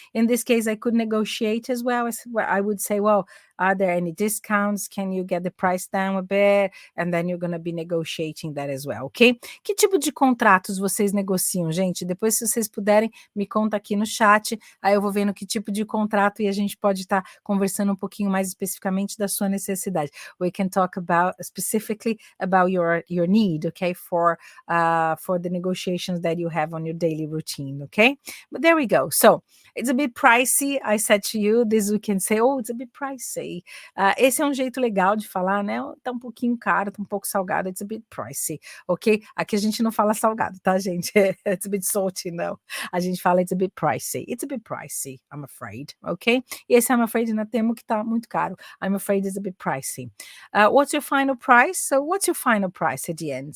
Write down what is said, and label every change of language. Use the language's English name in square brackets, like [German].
[English] In this case, I could negotiate as well. I would say, well, are there any discounts? Can you get the price down a bit? And then you're going to be negotiating that as well, ok? [Portuguese] Que tipo de contratos vocês negociam, gente? Depois, se vocês puderem, me conta aqui no chat. Aí eu vou vendo que tipo de contrato e a gente pode estar conversando um pouquinho mais especificamente da sua necessidade. [English] We can talk specifically about your need, okay? For the negotiations that you have on your daily routine, okay? But there we go. So It's a bit pricey. I said to you, this we can say, oh, it's a bit pricey. [Portuguese] Esse é um jeito legal de falar, né? Tá um pouquinho caro, tá um pouco salgado. [English] It's a bit pricey, ok? [Portuguese] Aqui a gente não fala salgado, tá, gente? [English] It's a bit salty, [Portuguese] não. A gente fala [English] it's a bit pricey. It's a bit pricey, I'm afraid, ok? [Portuguese] E esse [English] I'm afraid [Portuguese] ainda temo que tá muito caro. [English] I'm afraid it's a bit pricey. What's your final price? So what's your final price at the end?